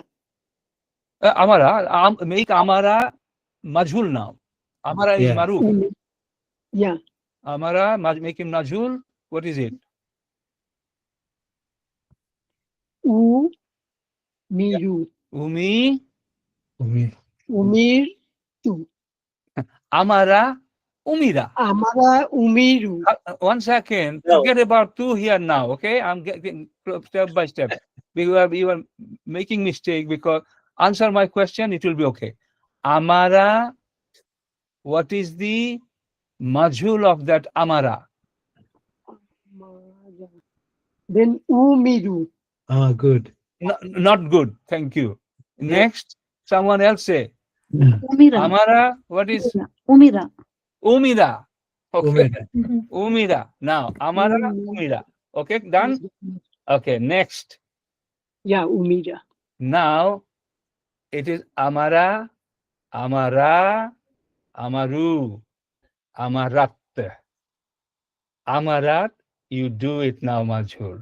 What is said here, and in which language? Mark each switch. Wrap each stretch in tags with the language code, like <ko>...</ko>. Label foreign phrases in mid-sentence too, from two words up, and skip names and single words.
<en>Amara. Make</en> <ar>أمر مجهول</ar> <en>now. Amara is Yeah. Maruf. Yeah. Amara, make him Mazhool. What is it? Miru. Umi. Umi. Umir. Tu.</en> <ar>أَمَرَ. أُمِرَ. Amara Umiru.</ar> <en>1 second. No. Forget about two here now. Okay, I'm getting step by step. You are making mistake because answer my question. It will be okay. Amara. What is the Mazhool of that Amara? Then Umiru. Ah, good. Not good. Thank you. Next, someone else say. Umira. Amara. What is Umira. Umida? Okay. Umida. Umida. Now, Amara, Umida. Okay, done? Okay, next. Yeah, Umira. Now, it is</en> <ar>أَمَرَ، أَمَرَا، أَمَرُوا، أَمَرَتْ.</ar> <en>Amarat, you do it now, Mazhool.</en>